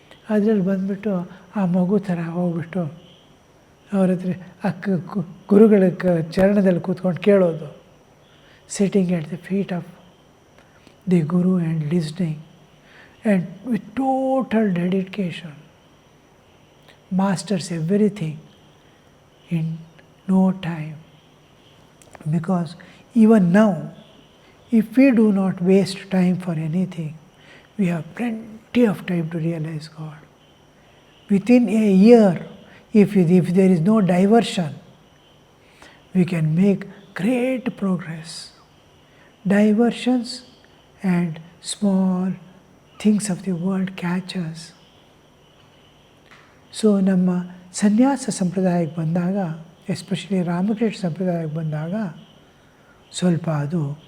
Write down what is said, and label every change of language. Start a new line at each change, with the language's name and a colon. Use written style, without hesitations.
Kannada: ಅದರಲ್ಲಿ ಬಂದುಬಿಟ್ಟು ಆ ಮಗು ಥರ ಹೋಗ್ಬಿಟ್ಟು ಅವ್ರ ಹತ್ರ ಗುರುಗಳ ಚರಣದಲ್ಲಿ ಕೂತ್ಕೊಂಡು ಕೇಳೋದು,
English: Sitting at the feet of the guru and listening and with total dedication masters everything in no time. Because even now, if we do not waste time for anything, we have plenty of time to realize God. Within a year, if there is no diversion, we can make great progress. Diversions and small things of the world catch us.
Kannada: So ನಮ್ಮ ಸನ್ಯಾಸ ಸಂಪ್ರದಾಯಕ್ಕೆ ಬಂದಾಗ, especially Ramakrishna ಸಂಪ್ರದಾಯಕ್ಕೆ ಬಂದಾಗ ಸ್ವಲ್ಪ ಅದು